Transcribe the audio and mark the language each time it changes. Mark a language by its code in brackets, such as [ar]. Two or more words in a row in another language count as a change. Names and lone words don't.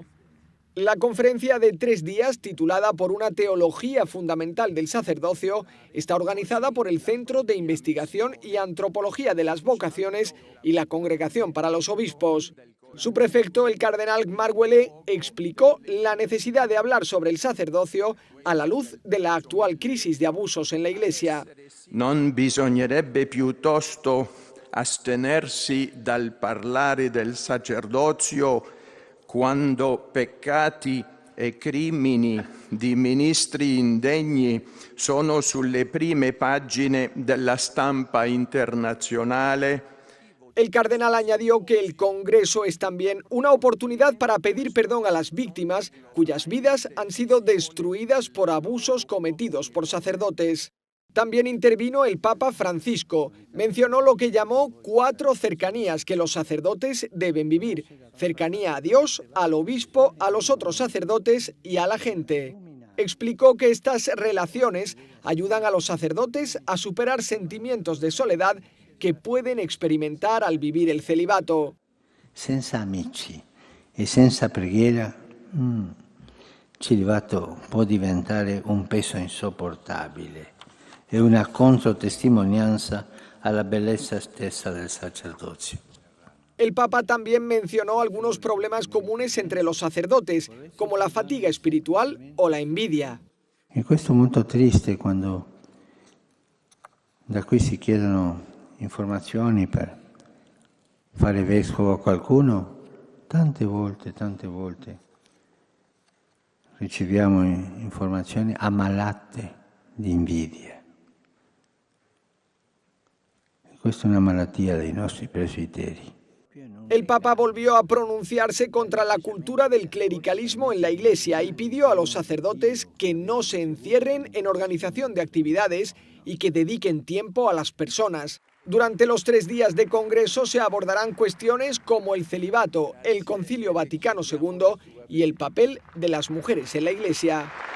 [es] La conferencia de 3 días, titulada Por una teología fundamental del sacerdocio, está organizada por el Centro de Investigación y Antropología de las Vocaciones y la Congregación para los Obispos. Su prefecto, el cardenal Marguelé, explicó la necesidad de hablar sobre el sacerdocio a la luz de la actual crisis de abusos en la Iglesia. [it] Non bisognerebbe piuttosto astenersi dal parlare del sacerdozio quando peccati e crimini di ministri indegni sono sulle prime pagine della stampa internazionale. [es] El cardenal añadió que el Congreso es también una oportunidad para pedir perdón a las víctimas cuyas vidas han sido destruidas por abusos cometidos por sacerdotes. También intervino el Papa Francisco. Mencionó lo que llamó 4 cercanías que los sacerdotes deben vivir: cercanía a Dios, al obispo, a los otros sacerdotes y a la gente. Explicó que estas relaciones ayudan a los sacerdotes a superar sentimientos de soledad que pueden experimentar al vivir el celibato. [it] Senza amici e senza preghiera, il celibato può diventare un peso insopportabile e una controtestimonianza alla bellezza stessa del sacerdozio. [es] El Papa también mencionó algunos problemas comunes entre los sacerdotes, como la fatiga espiritual o la envidia. [it] E questo è molto triste quando da qui si chiedono informazioni per fare vescovo a qualcuno, tante volte riceviamo informazioni ammalate di invidia. Questa è una malattia dei nostri presbiteri. [es] El Papa volvió a pronunciarse contra la cultura del clericalismo en la Iglesia y pidió a los sacerdotes que no se encierren en organización de actividades y que dediquen tiempo a las personas. Durante los 3 días de congreso se abordarán cuestiones como el celibato, el Concilio Vaticano II y el papel de las mujeres en la Iglesia.